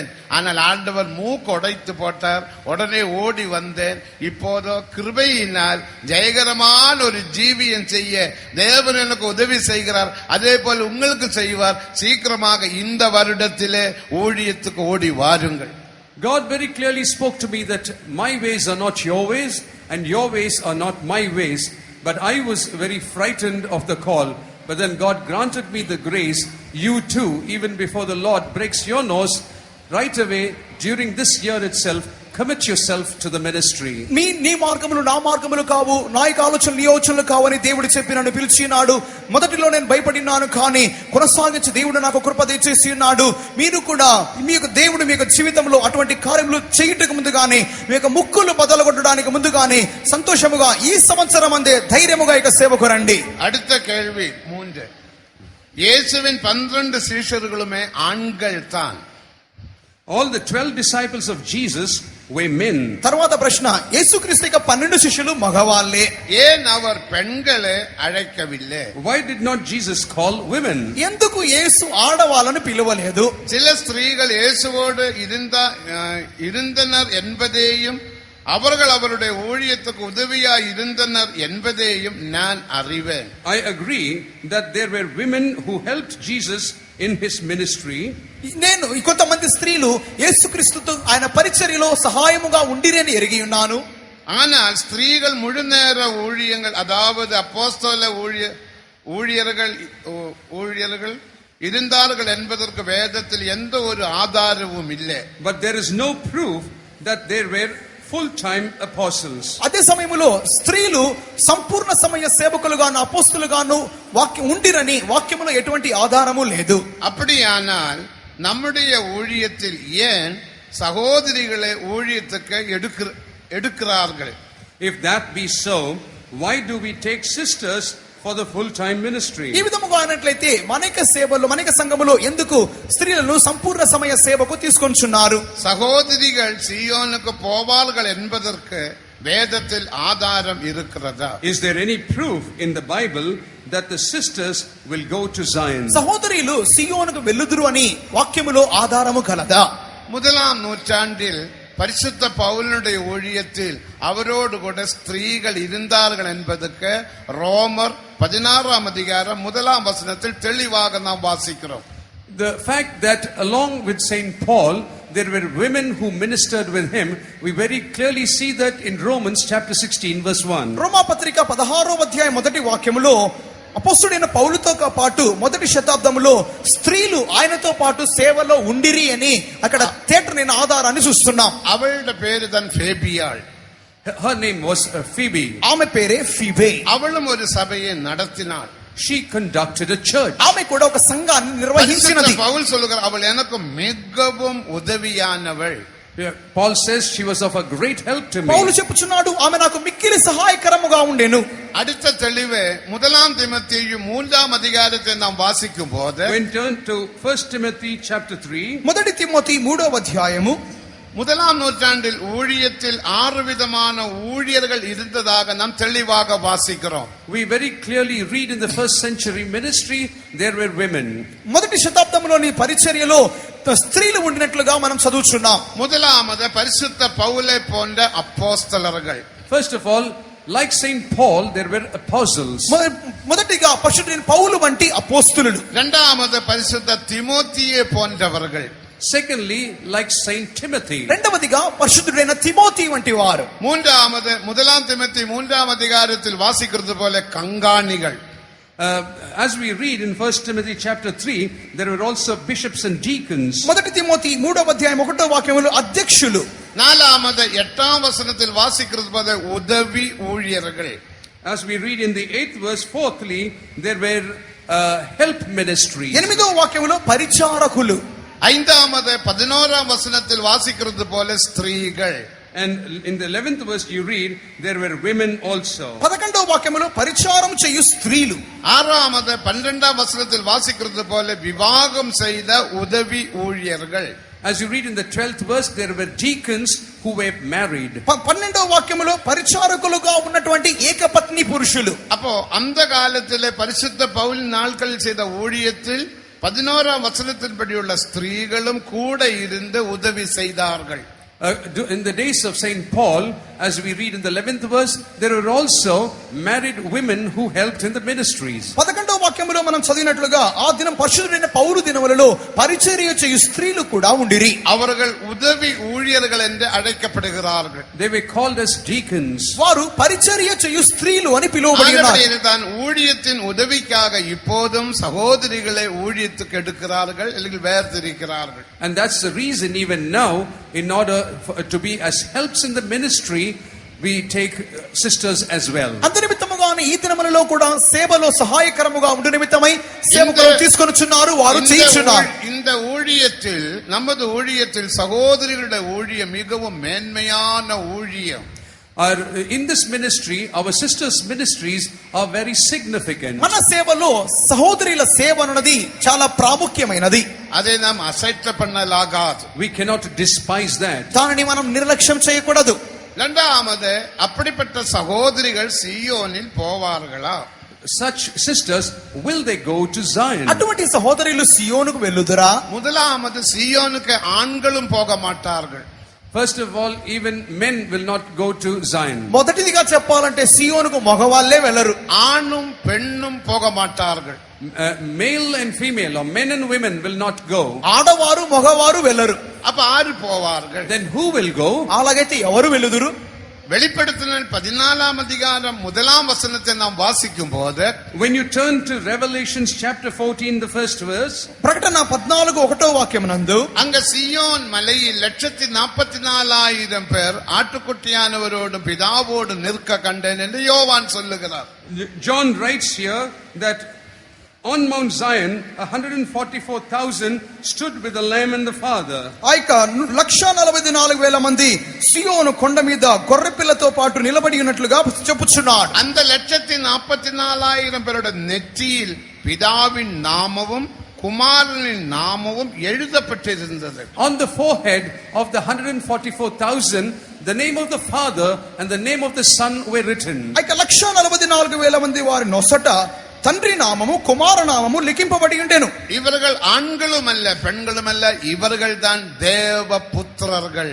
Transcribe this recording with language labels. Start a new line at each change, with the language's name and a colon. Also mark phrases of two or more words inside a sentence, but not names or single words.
Tamil: ஆனால் ஆண்டவர் மூக்கு உடைத்து போட்டார். உடனே ஓடி வந்தேன். இப்போதோ கிருபையினால் ஜெயகரமான ஒரு ஜீவியம் செய்ய தேவன் எனக்கு உதவி செய்கிறார். அதே போல உங்களுக்கு செய்வார். சீக்கிரமாக இந்த வருடத்திலே ஊழியத்துக்கு ஓடி வாருங்கள்.
English: God very clearly spoke to me that my ways are not your ways and your ways are not my ways. But I was very frightened of the call. But then God granted me the grace. You too, even before the Lord breaks your nose, right away during this year itself, commit yourself to the ministry.
Telugu: నీ మార్గములు నా మార్గములు కావు, నా యొక్క ఆలోచనలు నీ ఆలోచనలు కావని దేవుడు చెప్పి నన్ను పిలిచినాడు. మొదటిలో నేను భయపడినాను, కానీ కొనసాగించి దేవుడు నాకు కృప దయచేసి ఉన్నాడు. మీరు కూడా మీ యొక్క దేవుడు మీ యొక్క జీవితంలో అటువంటి కార్యములు చేయటకు ముందుగానే, మీ యొక్క ముక్కులు బదలగొట్టడానికి ముందుగానే సంతోషముగా ఈ సంవత్సరం అందే ధైర్యముగా ఇక సేవకు రండి.
Tamil: அடுத்த கேள்வி 3. இயேசுவின் 12 சீஷர்களுமே ஆண்கள் தான்.
English: All the 12 disciples of Jesus were men.
Telugu: తర్వాత ప్రశ్న, యేసుక్రీస్తు యొక్క 12 శిష్యులు మగవాళ్ళే.
Tamil: ஏன் அவர் பெண்களை அழைக்கவில்லை?
English: Why did not Jesus call women?
Telugu: ఎందుకు యేసు ఆడవాళ్ళను పిలవలేదు?
Tamil: சில ஸ்திரீகள் இயேசுவோடு இருந்தனர் என்பதையும் அவர்கள் அவருடைய ஊழியத்துக்கு உதவியாய் இருந்தனர் என்பதையும் நான் அறிவேன்.
English: I agree that there were women who helped Jesus in his ministry.
Telugu: నేను కొంతమంది స్త్రీలు యేసుక్రీస్తుతో ఆయన పరిచర్యలో సహాయముగా ఉండిరని ఎరిగి ఉన్నాను.
Tamil: ஆனால் ஸ்திரீகள் முழுநேர ஊழியங்கள், அதாவது அப்போஸ்தல ஊழியர்கள் இருந்தார்கள் என்பதற்கு வேதத்தில் எந்த ஒரு ஆதாரமும் இல்லை.
English: But there is no proof that there were full-time apostles.
Telugu: అదే సమయంలో స్త్రీలు సంపూర్ణ సమయ సేవకులుగాను అపోస్తలుగాను వాక్యం ఉండిరని వాక్యములో ఎటువంటి ఆధారము లేదు.
Tamil: அப்படியானால் நம்முடைய ஊழியத்தில் ஏன் சகோதரிகளை ஊழியத்துக்கு எடுக்கிறார்கள்?
English: If that be so, why do we take sisters for the full-time ministry?
Telugu: ఈ విధముగా అయినట్లయితే మనక సేవలో మనక సంఘములో ఎందుకు స్త్రీలను సంపూర్ణ సమయ సేవకు తీసుకొంచున్నారు?
Tamil: சகோதரிகள் சீயோனுக்கு போவார்கள் என்பதற்கு வேதத்தில் ஆதாரம் இருக்கிறதா?
English: Is there any proof in the Bible that the sisters will go to Zion?
Telugu: సహోదరులు సియోనుకు వెళ్ళుదురు అని వాక్యములో ఆధారము కలదా?
Tamil: முதலாம் நூற்றாண்டில் பரிசுத்த பவுலுடைய ஊழியத்தில் அவரோடு கூட ஸ்திரீகள் இருந்தார்கள் என்பதற்கு ரோமர் 16ஆம் அதிகாரம் 1ஆம் வசனத்தில் தெளிவாக நாம் வாசிக்கிறோம்.
English: The fact that along with Saint Paul there were women who ministered with him, we very clearly see that in Romans chapter 16 verse 1.
Telugu: రోమా పత్రిక 16వ అధ్యాయం మొదటి వాక్యములో అపోస్తలుడైన పౌలుతో పాటు మొదటి శతాబ్దములో స్త్రీలు ఆయనతో పాటు సేవలో ఉండిరి అని అక్కడ తేటరైన ఆధారాన్ని చూస్తున్నాం.
Tamil: அவளுடைய பேரு தான் ஃபேபியாள்.
English: Her name was Phoebe.
Telugu: ఆమె పేరే ఫీబే.
Tamil: அவளும் ஒரு சபையை நடத்தினாள்.
English: She conducted a church.
Telugu: ఆమె కూడా ఒక సంఘాన్ని నిర్వహించినది.
Tamil: పౌలు சொல்லுகிறார், அவள் எனக்கு மிகவும் உதவியானவள்.
English: Paul says she was of a great help to me.
Telugu: పౌలు చెప్పుచున్నాడు, ఆమె నాకు మిక్కిలి సహాయకరముగా ఉండెను.
Tamil: அடுத்த தெளிவே 1 தீமோத்தேயு 3ஆம் அதிகாரத்தை நாம் வாசிக்கும் போது,
English: when turn to 1 Timothy chapter 3,
Telugu: మొదటి తిమోతి 3వ అధ్యాయము,
Tamil: 1ஆம் நூற்றாண்டில் ஊழியத்தில் 6 விதமான ஊழியர்கள் இருந்ததாக நாம் தெளிவாக வாசிக்கிறோம்.
English: We very clearly read in the first century ministry there were women.
Telugu: మొదటి శతాబ్దంలోని పరిచర్యలో స్త్రీలు ఉండినట్లుగా మనం చదువుచున్నాం.
Tamil: முதலாவது பரிசுத்த பவுலை போன்ற அப்போஸ்தலர்கள்.
English: First of all, like Saint Paul there were apostles.
Telugu: మొదటిగా పరిశుద్ధుడైన పౌలు వంటి అపోస్తలులు.
Tamil: இரண்டாவது பரிசுத்த தீமோத்தேயு போன்றவர்கள்.
English: Secondly, like Saint Timothy.
Telugu: రెండవదిగా పరిశుద్ధుడైన తిమోతి వంటి వారు.
Tamil: மூன்றாவது 1 தீமோத்தேயு 3ஆம் அதிகாரத்தில் வாசிக்கிறது போல கங்காணிகள்.
English: As we read in 1 Timothy chapter 3, there were also bishops and deacons.
Telugu: మొదటి తిమోతి 3వ అధ్యాయం 1వ వాక్యములో అధ్యక్షులు.
Tamil: 4வது 8வது వచనத்தில் வாசிக்கிறது போல உதவி ஊழியர்கள்.
English: As we read in the 8th verse, fourthly, there were help ministries.
Telugu: 8వ వాక్యములో పరిచారకులు.
Tamil: 5வது 11వ వచనத்தில் வாசிக்கிறது போல ஸ்திரீகள்.
English: And in the 11th verse you read, there were women also.
Telugu: 11వ వాక్యములో పరిచారం చేయు స్త్రీలు.
Tamil: 6வது 12వ వచనத்தில் வாசிக்கிறது போல விவாகம் செய்த உதவி ஊழியர்கள்.
English: As you read in the 12th verse, there were deacons who were married.
Telugu: 12వ వాక్యములో పరిచారకులుగా ఉన్నటువంటి ఏకపత్ని పురుషులు.
Tamil: அப்போ அந்த காலத்திலே பரிசுத்த பவுல் நாட்களில் செய்த ஊழியத்தில் 11ஆம் வசனத்தின்படியுள்ள ஸ்திரீகளும் கூட இருந்து உதவி செய்தார்கள்.
English: In the days of Saint Paul, as we read in the 11th verse, there were also married women who helped in the ministries.
Telugu: 11వ వాక్యములో మనం చదివినట్లుగా ఆ దినం పరిశుద్ధుడైన పౌలు దినములలో పరిచర్య చేయు స్త్రీలు కూడా ఉండిరి.
Tamil: அவர்கள் உதவி ஊழியர்கள் என்று அழைக்கப்படுகிறார்கள்.
English: They were called as deacons.
Telugu: వారు పరిచర్య చేయు స్త్రీలు అని పిలువబడి ఉన్నారు.
Tamil: தான் ஊழியத்தின் உதவிக்காக இப்போதும் சகோதரிகளை ஊழியத்துக்கு எடுக்கிறார்கள், இல்லை வேர்திரிக்கிறார்கள்.
English: And that's the reason even now, in order to be as helps in the ministry, we take sisters as well.
Telugu: అందు నిమిత్తముగానే ఈ దినములలో కూడా సేవలో సహాయకరముగా ఉండు నిమిత్తమై సేవకులను తీసుకొనుచున్నారు, వారు చేయుచున్నారు.
Tamil: இந்த ஊழியத்தில் நமது ஊழியத்தில் சகோதரிகளுடைய ஊழியம் மிகவும் மேன்மையான ஊழியம்.
English: In this ministry, our sisters' ministries are very significant.
Telugu: మన సేవలో సహోదరుల సేవ అన్నది చాలా ప్రాముఖ్యమైనది.
Tamil: அதை நாம் அசைத்த பண்ணலாகாது.
English: We cannot despise that.
Telugu: దానిని మనం నిర్లక్ష్యం చేయకూడదు.
Tamil: இரண்டாவது, அப்படிப்பட்ட சகோதரிகள் சீயோனில் போவார்களா?
English: Such sisters, will they go to Zion?
Telugu: అటువంటి సహోదరులు సియోనుకు వెళ్ళుదురా?
Tamil: முதலாவது, சீயோனுக்கு ஆண்களும் போக மாட்டார்கள்.
English: First of all, even men will not go to Zion.
Telugu: మొదటిదిగా చెప్పాలంటే సియోనుకు మగవాళ్ళే వెళ్ళరు.
Tamil: ஆணும் பெண்ணும் போக மாட்டார்கள்.
English: Male and female, or men and women, will not go.
Telugu: ఆడవారు మగవారు వెళ్ళరు.
Tamil: அப்ப ஆறு போவார்கள்?
English: Then who will go?
Telugu: అలాగైతే ఎవరు వెళ్ళుదురు?
Tamil: வெளிப்படுத்தின 14ஆம் அதிகாரம் 1ஆம் வசனத்தை நாம் வாசிக்கும் போது,
English: when you turn to Revelations chapter 14, the first verse,
Telugu: ప్రకటన 14:1వ వాక్యమునందు,
Tamil: அங்க சீயோன் மலையில் 144,000 பேர் ஆட்டுக்குட்டியானவரோடும் பிதாவோடும் நிற்க கண்டேன் என்று யோவான் சொல்லுகிறார்.
English: John writes here that on Mount Zion 144,000 stood with the Lamb and the Father.
Telugu: ఆయక 144,000 మంది సియోను కొండ మీద గొర్రెపిల్లతో పాటు నిలబడి ఉన్నట్లుగా చెప్పుచున్నాడు.
Tamil: அந்த 144,000 பேரோட நெற்றியில் பிதாவின் நாமமும் குமாரனின் நாமமும் எழுதப்பட்டிருந்தது.
English: On the forehead of the 144,000, the name of the Father and the name of the Son were written.
Telugu: ఆయక 144,000 మంది వారి నొసట తండ్రి నామము కుమార నామము లిఖింపబడి ఉండెను.
Tamil: இவர்கள் ஆண்களும் அல்ல பெண்களும் அல்ல, இவர்கள் தான் தேவ புத்திரர்கள்.